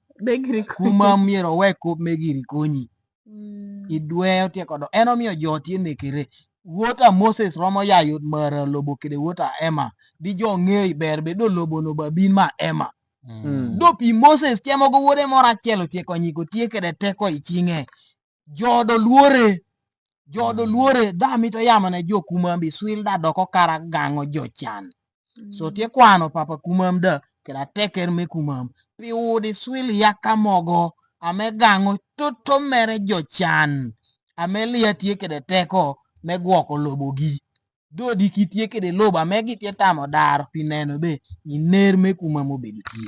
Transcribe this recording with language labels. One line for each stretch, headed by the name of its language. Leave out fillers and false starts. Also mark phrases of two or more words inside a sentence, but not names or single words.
Kumam: be giri Kumam miero weko me giri konyi idwe tie kodo enomiyo joti nekere wuota Moses romo yayot mara lobo kede wuota Emma di jo ng'eyo ber be do lobo no babin ma Emma do pi Moses temo go wuode moro achiel otieko nyiko tie kede teko iching'e jodo luore dami to yamo ne jo Kumam bi swil da doko kara gang'o jochan so tie kwano papa Kumam da keda teker me Kumam pi udi swil yaka mogo ame gang'o toto mere jochan ame liya tie kede teko me gwoko lobo gi do di kitie kede lobo ame gitie tamo dar pi neno be iner me Kumam obedo tie